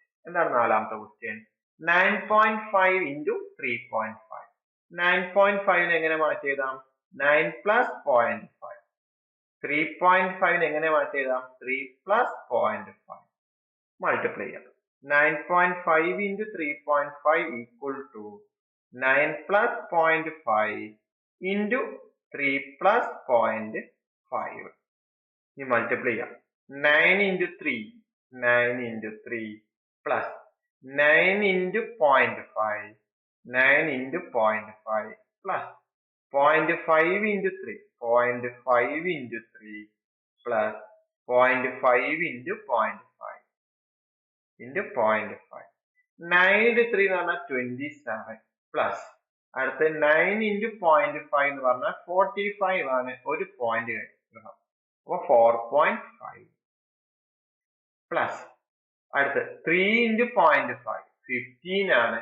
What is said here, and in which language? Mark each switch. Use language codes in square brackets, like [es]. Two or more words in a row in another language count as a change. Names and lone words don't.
[ml] എന്താണ് നാലാമത്തെ ക്വസ്റ്റ്യൻ? 9.5 into 3.5. 9.5 എങ്ങനെ മാറ്റി എഴുതാം? 9 plus 0.5. 3.5 എങ്ങനെ മാറ്റി എഴുതാം? 3 plus 0.5. മൾട്ടിപ്ലൈ ചെയ്യാം. [en] 9.5 into 3.5 equal to 9 plus 0.5 into 3 plus 0.5. [ml] ഇനി മൾട്ടിപ്ലൈ ചെയ്യാം. 9 into 3. [en] 9 into 3 plus 9 into 0.5. 9 into 0.5 plus 0.5 into 3. 0.5 into 3 plus 0.5 into 0.5 into 0.5. [ml] 9 into 3 എന്ന് പറഞ്ഞാൽ 27 plus അടുത്ത 9 into 0.5 എന്ന് പറഞ്ഞാൽ 45 ആണ്. ഒരു പോയിന്റ് കഴിഞ്ഞു. അപ്പൊ 4.5 plus അടുത്ത് 3 into 0.5 15 ആണ്.